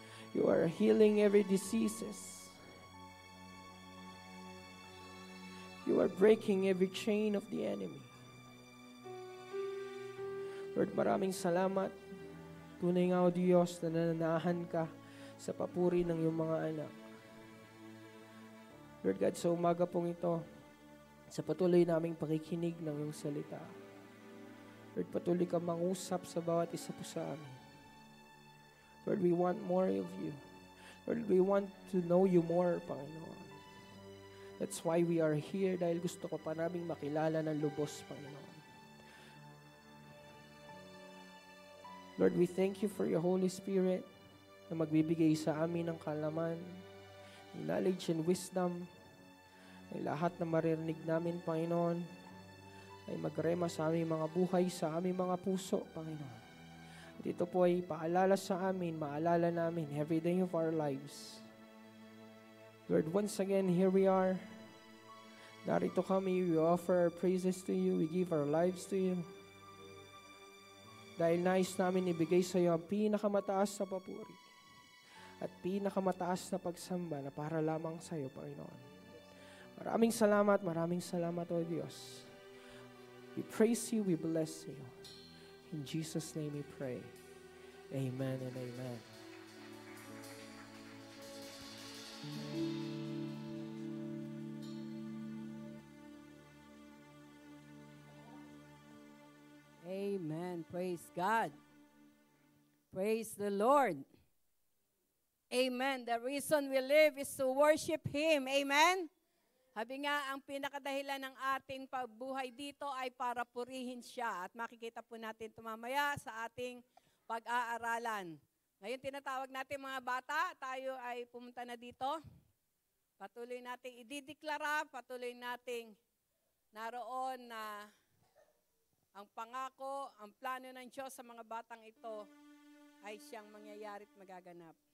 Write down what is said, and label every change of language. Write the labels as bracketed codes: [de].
[en] You are healing every diseases. You are breaking every chain of the enemy. [tl] Lord, maraming salamat. Tunay nga, O Diyos, na nananahan ka sa papuri ng iyong mga anak. Lord God, sa umaga pong ito, sa patuloy naming pakikinig ng iyong salita, Lord, patuloy ka mangusap sa bawat isa po sa amin. [en] Lord, we want more of you. Lord, we want to know you more, Panginoon. That's why we are here, [tl] dahil gusto ko pa naming makilala ng lubos, Panginoon. [en] Lord, we thank you for your Holy Spirit [tl] na magbibigay sa amin ng kaalaman, [en] knowledge and wisdom, [tl] ay lahat na maririnig namin, Panginoon, ay magrema sa aming mga buhay, sa aming mga puso, Panginoon. At ito po ay paalala sa amin, maalala namin [en] every day of our lives. Lord, once again, here we are. [tl] Narito kami, [en] we offer our praises to you, we give our lives to you. [tl] Dahil nais namin ibigay sa iyo ang pinakamataas na papuri at pinakamataas na pagsamba na para lamang sa iyo, Panginoon. Maraming salamat, O Diyos. [en] We praise you, we bless you. In Jesus' name we pray. Amen and amen. Amen. Praise God. Praise the Lord. Amen. The reason we live is to worship Him. Amen. [tl] Sabi nga, ang pinakadahilan ng ating pagbuhay dito ay para purihin siya. At makikita po natin ito mamaya sa ating pag-aaralan. Ngayon tinatawag natin mga bata, tayo ay pumunta na dito. Patuloy nating idideklara, patuloy nating naroon na ang pangako, ang plano ng Diyos sa mga batang ito ay siyang mangyayari at magaganap.